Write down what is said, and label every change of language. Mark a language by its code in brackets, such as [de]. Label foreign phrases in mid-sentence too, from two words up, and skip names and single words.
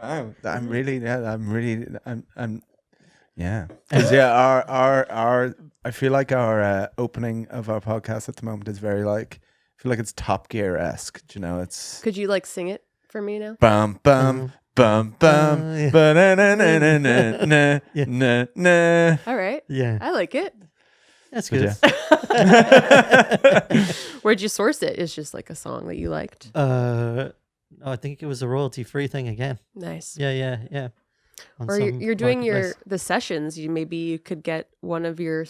[en] Wow. Yeah. Because our I feel like our opening of our podcast at the moment is very like, I feel like it's Top Gear-esque. Do you know, it's Could you like sing it for me now? bum bum bum bum yeah. ba-na-na-na-na-na, Yeah. na na. All right. Yeah. I like it. That's Would good. ya? Where'd you source it? It's just like a song that you liked. I think it was a royalty-free thing again. Nice. Yeah. On Or some you're doing marketplace. the sessions. Maybe you could get one of your session